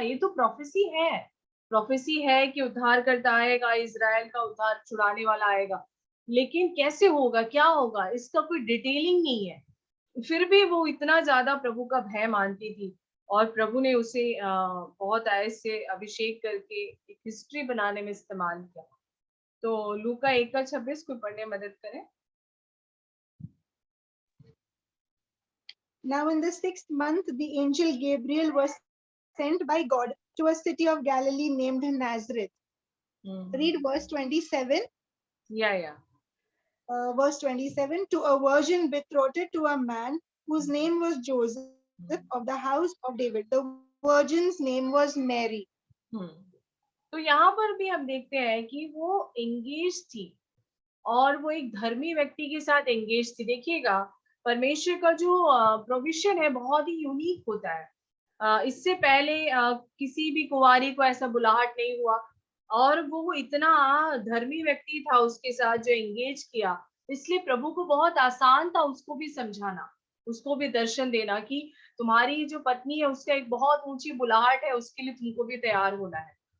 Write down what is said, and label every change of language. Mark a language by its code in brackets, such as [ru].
[hi] ये तो प्रोफेसी है कि उद्धारकर्ता आएगा, इजराइल का उद्धार छुड़ाने वाला आएगा, लेकिन कैसे होगा, क्या होगा, इसका कोई डिटेलिंग नहीं है। फिर भी वो इतना ज्यादा प्रभु का भय मानती थी, और प्रभु ने उसे बहुत ऐसे अभिषेक करके एक हिस्ट्री बनाने में इस्तेमाल किया। तो लूका 1:26 को पढ़ने में मदद करें। [en] Now in the 6th month, the angel Gabriel was sent by God to a city of Galilee named Nazareth. Read verse 27. Yeah. Verse 27, to a virgin betrothed to a man whose name was Joseph of the house of David. The virgin's name was Mary. [hi] तो यहाँ पर भी हम देखते हैं कि वो engage थी, और वो एक धर्मी व्यक्ति के साथ एंगेज थी। देखिएगा, परमेश्वर का जो प्रोविजन है बहुत ही यूनिक होता है। इससे पहले किसी भी कुंवारी को ऐसा बुलाहट नहीं हुआ, और वो इतना धर्मी व्यक्ति था उसके साथ जो एंगेज किया, इसलिए प्रभु को बहुत आसान था उसको भी समझाना, उसको भी दर्शन देना कि तुम्हारी जो पत्नी है उसका एक बहुत ऊंची बुलाहट है, उसके लिए तुमको भी तैयार होना है।